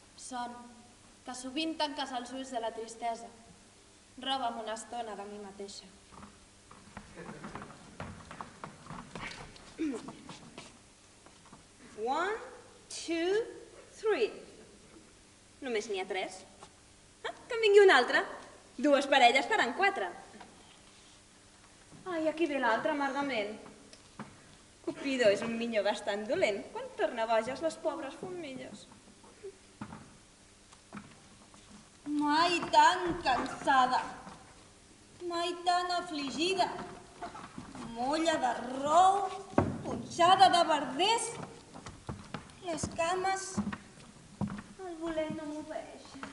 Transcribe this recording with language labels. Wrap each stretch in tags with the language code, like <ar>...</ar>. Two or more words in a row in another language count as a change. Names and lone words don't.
<ca>Son, que sovint tanques els ulls de la tristesa. Roba'm una estona de mi mateixa.</ca> <en>One, two, three.</en> <ca>Només n'hi ha 3. Que en vingui un altre. 2 parelles faran 4. Ai, aquí ve l'altre amargament. Cupido és un minyó bastant dolent. Quan torna boges les pobres formigues. Mai tan cansada, mai tan afligida, molla de rou, punxada de verders, les cames, el voler no m'obeeix.</ca>